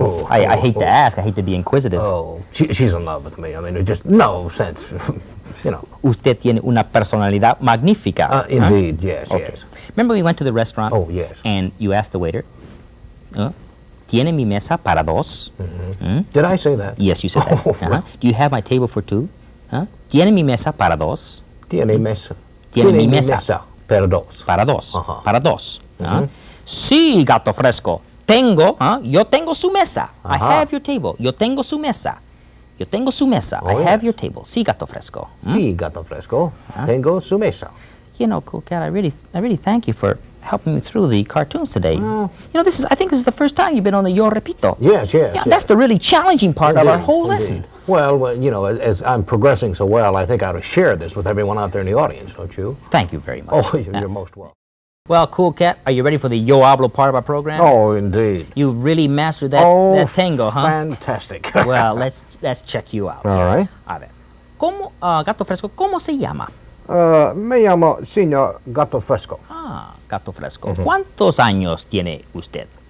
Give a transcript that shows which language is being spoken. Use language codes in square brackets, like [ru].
[en] I hate to ask, I hate to be inquisitive. Oh, she's in love with me. I mean, there's just no sense, you know. [es] Usted tiene una personalidad magnífica. Huh? [en] Indeed, yes, Okay. yes. Remember we went to the restaurant? Oh, yes. And you asked the waiter, [es] ¿Tiene mi mesa para dos? [en] Did I say that? Yes, you said that. Oh. Do you have my table for two? [es] ¿Tiene mi mesa para dos? Tiene mesa. Tiene mi mesa. Para dos. Para dos. Ajá. Para dos. Sí, gato fresco. Tengo, yo tengo su mesa. I Ajá. [en] have your table. [es] Yo tengo su mesa. Yo tengo su mesa. I [en] Oh, have yes. your table. [es] Sí, gato fresco. Sí, gato fresco. Tengo su mesa. [en] You know, cool cat, I really thank you for helping me through the cartoons today. You know, I think this is the first time you've been on the Yo Repito. Yes, yes. Yeah, yes. that's the really challenging part of our Indeed, whole indeed. lesson. Well, you know, as I'm progressing so well, I think I ought to share this with everyone out there in the audience, don't you? Thank you very much. Oh, Yeah. you're most welcome. Well, cool cat, are you ready for the Yo Hablo part of our program? Oh, indeed. You really mastered that, Oh, that tango, huh? fantastic. Well, let's check you out. All right. [es] A ver. ¿Cómo, gato fresco, cómo se llama? Me llamo Señor Gato Fresco. Gato fresco. ¿Cuántos años tiene usted?